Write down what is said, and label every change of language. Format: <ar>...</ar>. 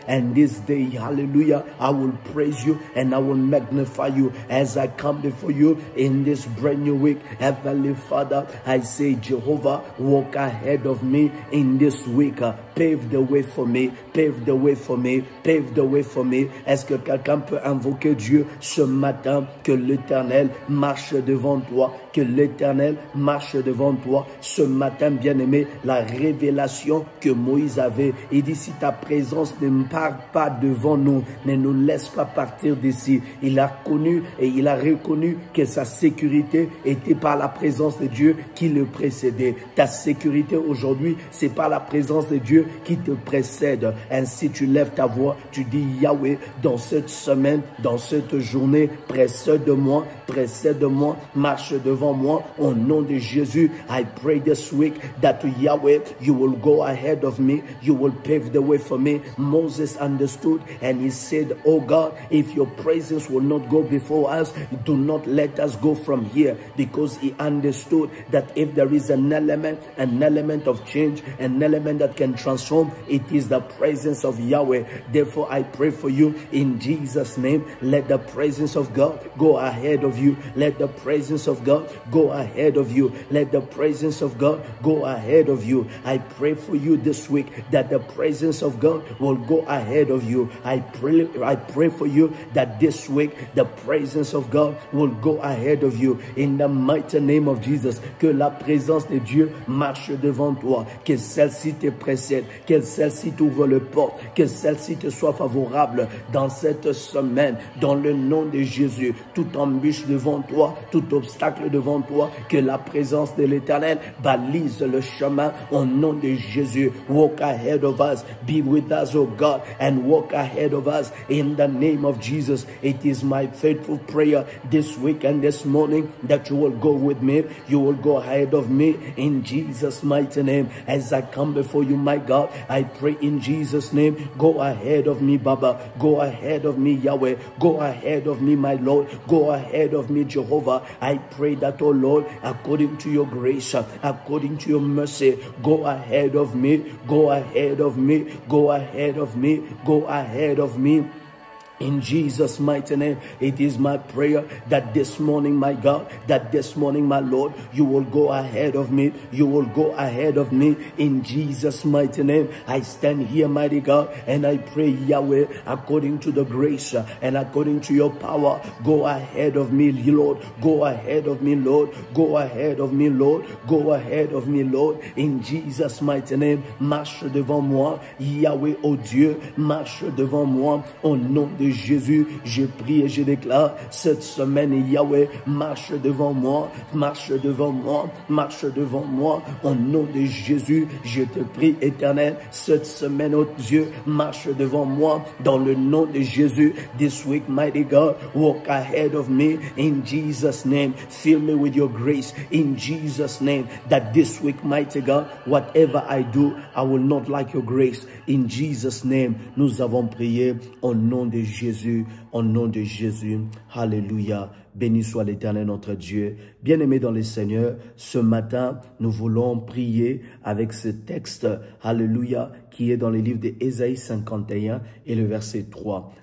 <en>And this day, hallelujah, I will praise you and I will magnify you as I come before you in this brand new week. Heavenly Father, I say, Jehovah, walk ahead of me in this week. Pave the way for me, pave the way for me, pave the way for me.</en> <fr>Est-ce que quelqu'un peut invoquer Dieu ce matin? Que l'Éternel marche devant toi, que l'Éternel marche devant toi. Ce matin, bien-aimé, la révélation que Moïse avait, il dit, si ta présence ne part pas devant nous, ne nous laisse pas partir d'ici. Il a connu et il a reconnu que sa sécurité était par la présence de Dieu qui le précédait. Ta sécurité aujourd'hui, c'est par la présence de Dieu qui te précède. Ainsi tu lèves ta voix, tu dis, Yahweh, dans cette semaine, dans cette journée, précède-moi, marche devant moi, au nom de Jésus.</fr> <en>I pray this week that Yahweh, you will go ahead of me, you will pave the way for me. Moses understood and he said, oh God, if your presence will not go before us, do not let us go from here, because he understood that if there is an element of change, an element that can transform, it is the presence of Yahweh. Therefore, I pray for you in Jesus' name. Let the presence of God go ahead of you. Let the presence of God go ahead of you. Let the presence of God go ahead of you. I pray for you this week that the presence of God will go ahead of you. I pray for you that this week the presence of God will go ahead of you. In the mighty name of Jesus,</en> <fr>que la présence de Dieu marche devant toi, que celle-ci te précède, que celle-ci t'ouvre le porte, que celle-ci te soit favorable dans cette semaine, dans le nom de Jésus. Toute embûche devant toi, tout obstacle devant toi, que la présence de l'Éternel balise le chemin au nom de Jésus.</fr> <en>Walk ahead of us, be with us, oh God, and walk ahead of us in the name of Jesus. It is my faithful prayer this week and this morning that you will go with me, you will go ahead of me in Jesus' mighty name. As I come before you, my God, I pray in Jesus' name, go ahead of me, Baba, go ahead of me, Yahweh, go ahead of me, my Lord, go ahead of me, Jehovah. I pray that, oh Lord, according to your grace, according to your mercy, go ahead of me, go ahead of me, go ahead of me, go ahead of me. In Jesus' mighty name, it is my prayer that this morning, my God, that this morning, my Lord, you will go ahead of me. You will go ahead of me. In Jesus' mighty name, I stand here, mighty God, and I pray, Yahweh, according to the grace and according to your power, go ahead of me, Lord. Go ahead of me, Lord. Go ahead of me, Lord. Go ahead of me, Lord. In Jesus' mighty name,</en> <fr>marche devant moi, Yahweh, oh Dieu, marche devant moi, au nom de Jésus, je prie et je déclare cette semaine, Yahweh, marche devant moi, marche devant moi, marche devant moi, au nom de Jésus, je te prie, Éternel, cette semaine, oh Dieu, marche devant moi, dans le nom de Jésus.</fr> <en>This week, mighty God, walk ahead of me, in Jesus' name, fill me with your grace, in Jesus' name, that this week, mighty God, whatever I do, I will not lack your grace, in Jesus' name.</en> <fr>Nous avons prié au nom de Jésus, au nom de Jésus. Alléluia. Béni soit l'Éternel notre Dieu. Bien-aimés dans le Seigneur, ce matin, nous voulons prier avec ce texte, Alléluia, qui est dans le livre d'Ésaïe 51 et le verset 3.</fr>